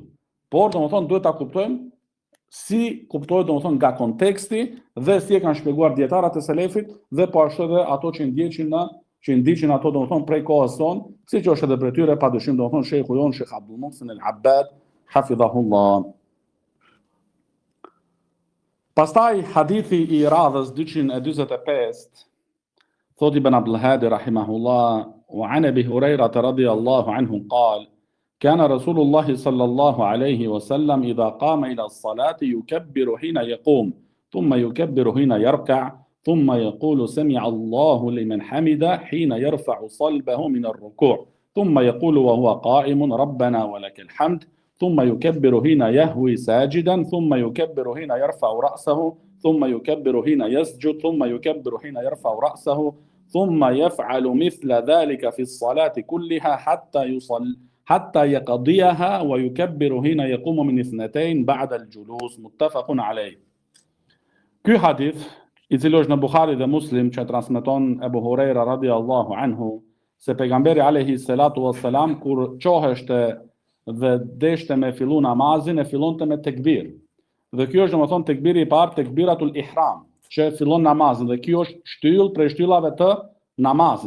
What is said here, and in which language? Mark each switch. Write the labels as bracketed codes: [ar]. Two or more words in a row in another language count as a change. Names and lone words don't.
[sq] Por domethënë duhet ta kuptojmë si kuptohet domethënë nga konteksti dhe si e kanë shpjeguar dietarët e selefit dhe po ashtu edhe ato që ndiqin ato domethënë prej kohës sonë, siç është edhe për tyre padyshim domethënë shehu jon Sheikh Abdul Muhsin al-Abbad hafidhahullah. Pastaj hadithi i radhës 245 thot Ibn Abdul Hadi [ar] رحمه الله وعن أبي هريرة رضي الله عنه قال كان رسول الله صلى الله عليه وسلم إذا قام إلى الصلاة يكبر حين يقوم ثم يكبر حين يركع ثم يقول سمع الله لمن حمده حين يرفع صلبه من الركوع ثم يقول وهو قائم ربنا ولك الحمد ثم يكبر حين يهوي ساجدا ثم يكبر حين يرفع رأسه ثم يكبر حين يسجد ثم يكبر حين يرفع رأسه ثم يفعل مثل ذلك في الصلاة كلها حتى يقضيها ويكبر حين يقوم من اثنتين بعد الجلوس متفق عليه. [sq] Ky hadith, i cili është në Buhari dhe Muslim, që transmeton Ebu Huraira [ar] رضي الله عنه, [sq] se pejgamberi [ar] عليه الصلاة والسلام [sq] kur qoheshte dhe deshte me fillu namazin, e fillonte me tekbir. Dhe kjo është domethënë tekbiri i parë, [ar] تكبيرة الإحرام, [sq] që fillon namazin dhe kjo është shtyll prej shtyllave të namazit.